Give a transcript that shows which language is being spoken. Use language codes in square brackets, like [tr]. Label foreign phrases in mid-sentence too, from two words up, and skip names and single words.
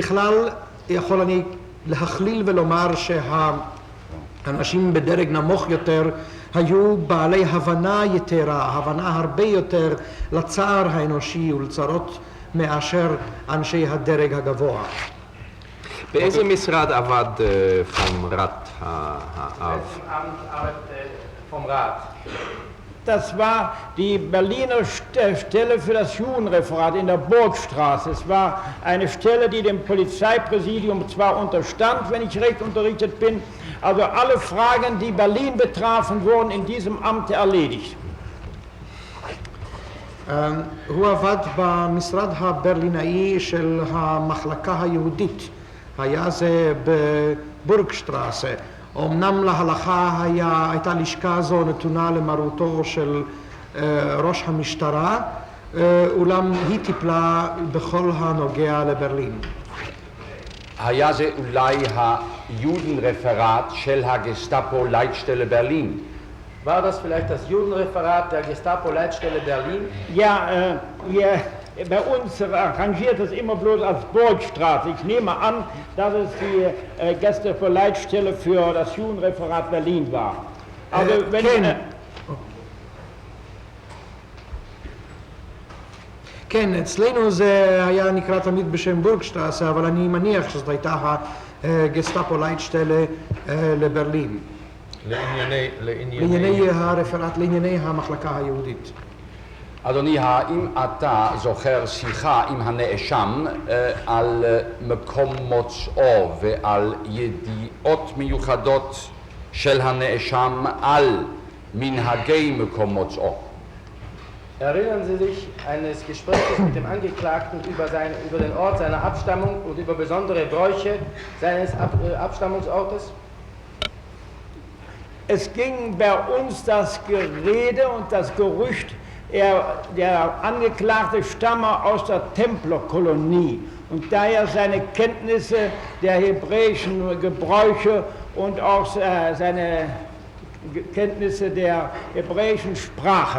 [he] בכלל יכול אני להכליל ולומר אנשים בדרג נמוך יותר היו בעלי הבנה יתרה, הבנה הרבה יותר לצער האנושי ולצרות מאשר אנשי הדרג הגבוה. באיזה משרד עבד vom Rat האב? [de] Vom Rat. Das war die Berliner Stelle für das Judenreferat in der Burgstraße. Es war eine Stelle, die dem Polizeipräsidium zwar unterstand, wenn ich recht unterrichtet bin, aber alle Fragen, die Berlin betrafen, wurden in diesem Amt erledigt. [he] הוא עבד במשרד הברלינאי של המחלקה היהודית. היה זה בבורגשטרסה. אמנם להלכה הייתה לשכה זו נתונה למרותו של ראש המשטרה, אולם היא טיפלה בכל הנוגע לברלין. היה זה אולי היודנרפרט של הגסטאפו-לייטשטelle ברלין? [de] War das vielleicht das Judenreferat der Gestapo-Leitstelle Berlin? Ja, bei uns rangiert es immer bloß als Burgstraße. Ich nehme an, dass es die Gestapo-Leitstelle für das Judenreferat Berlin war. Also wenn [he] כן, אצלנו זה היה נקרא תמיד בשם בורגשטרסה, אבל אני מניח שזאת הייתה הגסטאפו-לייטשטלה לברלין. לענייני הרפרט, לענייני המחלקה היהודית. אדוני, האם אתה זוכר שיחה עם הנאשם על מקום מוצאו ועל ידיעות מיוחדות של הנאשם על מנהגי מקום מוצאו? [de] Erinnern Sie sich eines Gesprächs mit dem Angeklagten über den Ort seiner Abstammung und über besondere Bräuche seines Abstammungsortes? Es ging bei uns das Gerede und das Gerücht, der Angeklagte stamme aus der Templerkolonie und daher seine Kenntnisse der hebräischen Gebräuche und auch seine Kenntnisse der hebräischen Sprache.